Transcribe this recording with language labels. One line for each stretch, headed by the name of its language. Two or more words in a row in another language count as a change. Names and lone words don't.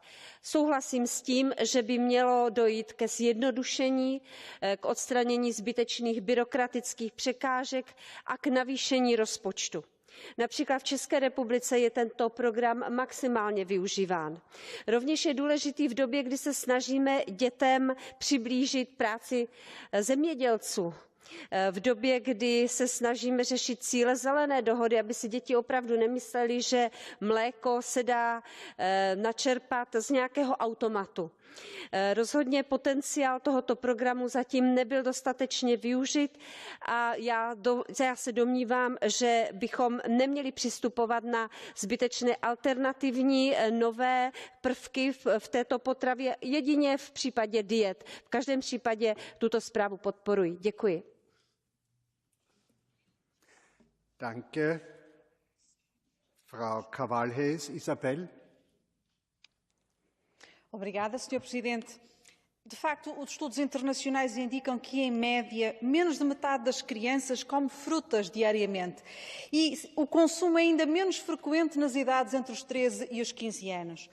Czech: Souhlasím s tím, že by mělo dojít ke zjednodušení, k odstranění zbytečných byrokratických překážek a k navýšení rozpočtu. Například v České republice je tento program maximálně využíván. Rovněž je důležitý v době, kdy se snažíme dětem přiblížit práci zemědělců. V době, kdy se snažíme řešit cíle zelené dohody, aby si děti opravdu nemyslely, že mléko se dá načerpat z nějakého automatu. Rozhodně potenciál tohoto programu zatím nebyl dostatečně využit a já se domnívám, že bychom neměli přistupovat na zbytečné alternativní nové prvky v této potravě, jedině v případě diet. V každém případě tuto zprávu podporuji. Děkuji.
German: Danke. Frau Cavalhes, Isabel.
Portuguese: Obrigada, Sr. Presidente. De facto, os estudos internacionais indicam que, em média, menos de metade das crianças come frutas diariamente e o consumo é ainda menos frequente nas idades entre os 13 e os 15 anos.